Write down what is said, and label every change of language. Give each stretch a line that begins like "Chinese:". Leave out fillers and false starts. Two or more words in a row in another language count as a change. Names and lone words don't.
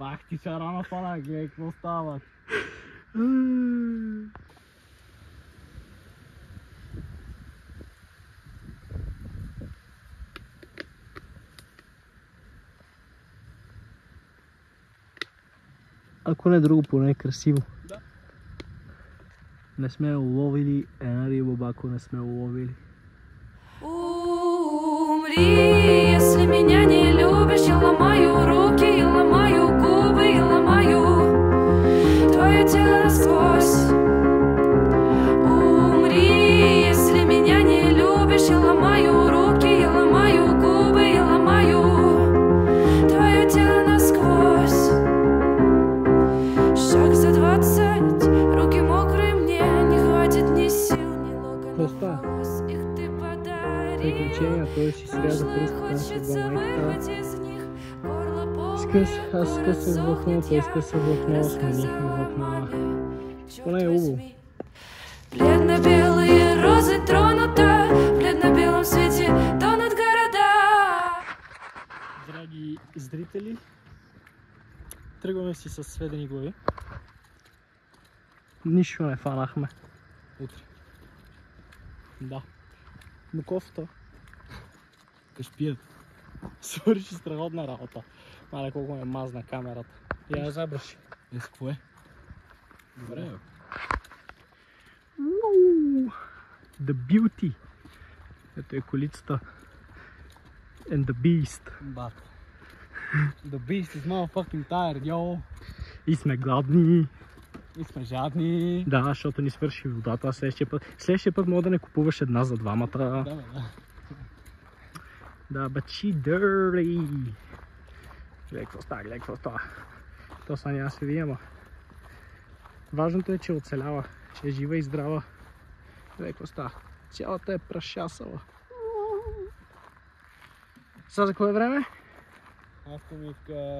Bulgarian: Бах ти шарана пана, гледай какво става. Ако не друго, поне е красиво. Да. Не сме уловили една риба, ако не сме уловили.
Russian: Умри, если меня не любишь, я ломаю руки, я ломаю губы, я ломаю твое тело насквозь. Умри, если меня не любишь, я ломаю руки, я ломаю губы, я ломаю твое тело насквозь. Шаг за 20, руки мокрые, мне не хватит ни сил, ни локонов волос, их ты подарил.
Bulgarian: Приключения, той си сряза пръстата с майката. Аз скъсах влакно, той скъса влакно, сменихме влакна. Поне е убаво.
Russian: Бледно-белые розы тронута, в бледно-белом свете тонут города.
Bulgarian: Драги зрители, тръгваме си с сведени глави. Нищо не фанахме. Утре. Да. Но кофта Кашпият. свърши страхотна работа. Мале колко ме мазна камерата. Я забръши. С какво е? Добре.
English: The Beauty.
Bulgarian: Ето е колицата.
English: And the Beast. But the beast is motherfucking tired, yo.
Bulgarian: И сме гладни. И сме жадни. Да, защото ни свърши водата следващия път мога да не купуваш една за двамата. Да. Да,
English: but she dirty.
Bulgarian: Гледай какво става. То са няма се види, ама. Важното е, че оцелява, че е жива и здрава. Гледай какво става. Цялата е прашасала. Сега за какво е време? Автомивка,